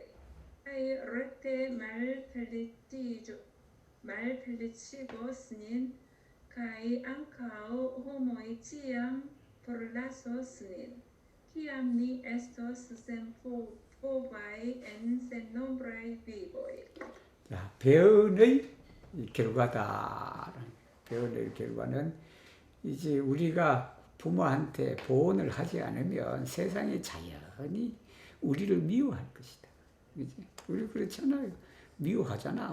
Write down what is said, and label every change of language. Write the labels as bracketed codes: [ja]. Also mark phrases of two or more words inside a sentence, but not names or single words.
[eo] Kaj rekte malfeliĉigos nin, kaj ankaŭ homoj ĉiam forlasos nin. Kiam ni estos senpovaj en sennombraj vivoj. [ko] 자, 배은의 결과다. 배은의 결과는 이제 우리가 부모한테 보온을 하지 않으면 세상이 자연히 우리를 미워할 것이다. 그치? 우리 그렇잖아요. 미워하잖아.